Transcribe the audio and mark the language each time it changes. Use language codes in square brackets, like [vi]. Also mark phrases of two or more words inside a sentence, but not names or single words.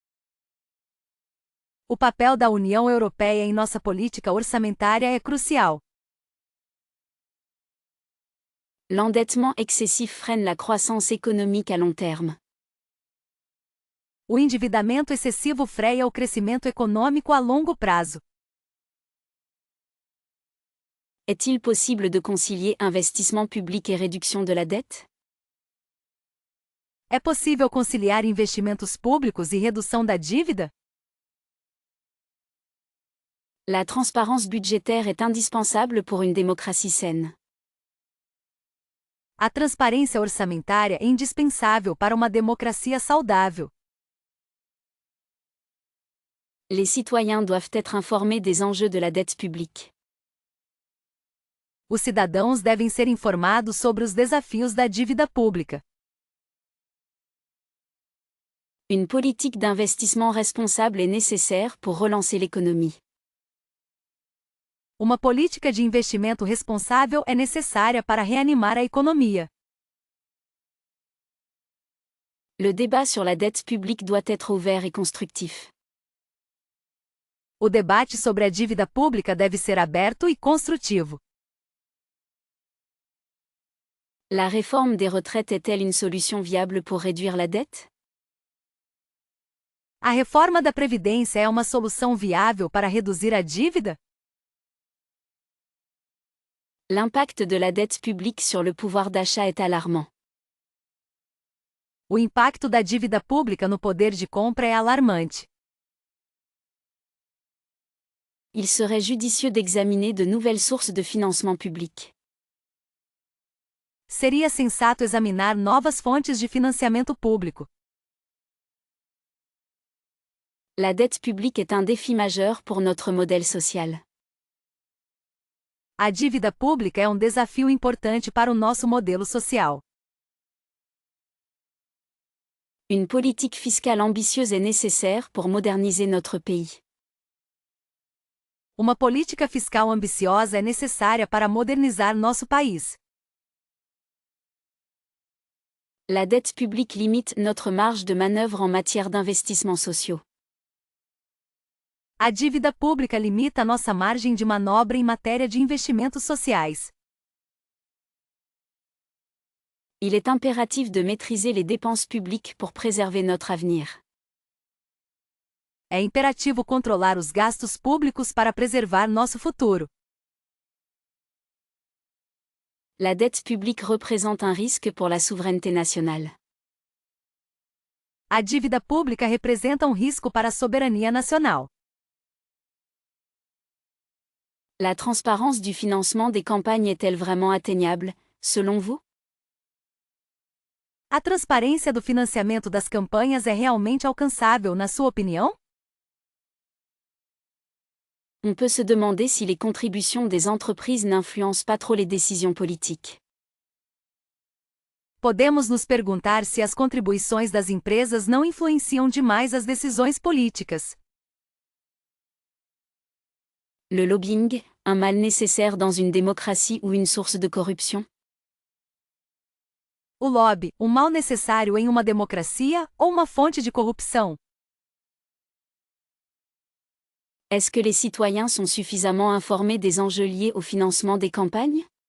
[pt] O papel da União Europeia em nossa política orçamentária é crucial. [fr] L'endettement excessif freine la croissance économique à long terme. [pt] O endividamento excessivo freia o crescimento econômico a longo prazo. [fr] Est-il possible de concilier investissement public et réduction de la dette? [pt] É possível conciliar investimentos públicos e redução da dívida? [fr] La transparence budgétaire est indispensable pour une démocratie saine. [pt] A transparência orçamentária é indispensável para uma democracia saudável. [fr] Les citoyens doivent être informés des enjeux de la dette publique. [pt] Os cidadãos devem ser informados sobre os desafios da dívida pública. [fr] Une politique d'investissement responsable est nécessaire pour relancer l'économie. [pt] Uma política de investimento responsável é necessária para reanimar a economia. [fr] Le débat sur la dette publique doit être ouvert et constructif. [pt] O debate sobre a dívida pública deve ser aberto e construtivo. [fr] La réforme des retraites est-elle une solution viable pour réduire la dette? [pt] A reforma da Previdência é uma solução viável para reduzir a dívida? [fr] L'impact de la dette publique sur le pouvoir d'achat est alarmant. [pt] O impacto da dívida pública no poder de compra é alarmante. [fr] Il serait judicieux d'examiner de nouvelles sources de financement public. [pt] Seria sensato examinar novas fontes de financiamento público. [fr] La dette publique est un défi majeur pour notre modèle social. [pt] A dívida pública é um desafio importante para o nosso modelo social. [fr] Une politique fiscale ambitieuse est nécessaire pour moderniser notre pays. [pt] Uma política fiscal ambiciosa é necessária para modernizar nosso país. [fr] La dette publique limite notre marge de manœuvre en matière d'investissements sociaux. [pt] A dívida pública limita nossa margem de manobra em matéria de investimentos sociais. [fr] Il est impératif de maîtriser les dépenses publiques pour préserver notre avenir. [pt] É imperativo controlar os gastos públicos para preservar nosso futuro. [fr] La dette publique représente un risque pour la souveraineté nationale. [pt] A dívida pública representa um risco para a soberania nacional. [fr] La transparence du financement des campagnes est-elle vraiment atteignable, selon vous? [pt] A transparência do financiamento das campanhas é realmente alcançável, na sua opinião? [fr] On peut se demander si les contributions des entreprises n'influencent pas trop les décisions politiques. [pt] Podemos nos perguntar se as contribuições das empresas não influenciam demais as decisões políticas. [fr] Le lobbying, un mal nécessaire dans une démocratie ou une source de corruption? [pt] O lobby, um mal necessário em uma democracia ou uma fonte de corrupção? [fr] Est-ce que les citoyens sont suffisamment informés des enjeux liés au financement des campagnes?